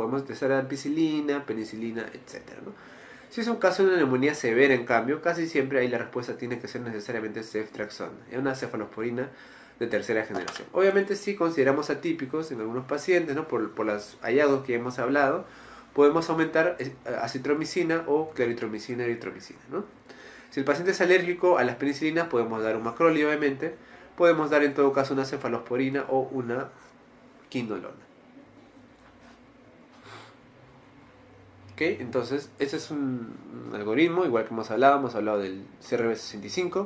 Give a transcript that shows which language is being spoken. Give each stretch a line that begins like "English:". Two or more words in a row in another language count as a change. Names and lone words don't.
Spanish: Podemos utilizar ampicilina, penicilina, etcétera, ¿no? Si es un caso de una neumonía severa, en cambio, casi siempre ahí la respuesta tiene que ser necesariamente ceftriaxona, una cefalosporina de tercera generación. Obviamente si consideramos atípicos en algunos pacientes, ¿no? por los hallazgos que hemos hablado, podemos aumentar acitromicina o claritromicina, eritromicina, ¿no? Si el paciente es alérgico a las penicilinas, podemos dar un macrolide, obviamente. Podemos dar en todo caso una cefalosporina o una quinolona. ¿Ok? Entonces, ese es un algoritmo, igual que hemos hablado del CRB65.